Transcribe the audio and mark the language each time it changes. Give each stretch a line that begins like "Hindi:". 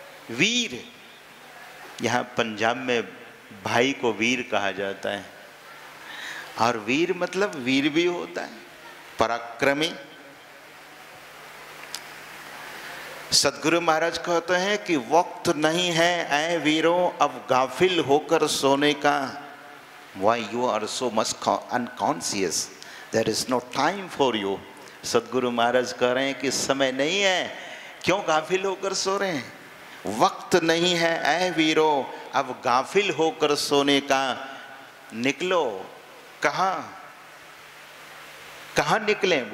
Hindi: वीर, यहाँ पंजाब में भाई को वीर कहा जाता है, और वीर मतलब वीर भी होता है, पराक्रमी। सदगुरु महाराज कहते हैं कि वक्त नहीं है ऐ वीरो अब गाफिल होकर सोने का।
English: Why you are so much unconscious? There is no time for you.
Hindi: सदगुरु महाराज कह रहे हैं कि समय नहीं है, क्यों गाफिल होकर सो रहे हैं? वक्त नहीं है ऐ वीरो अब गाफिल होकर सोने का। निकलो। कहाँ कहाँ निकलें?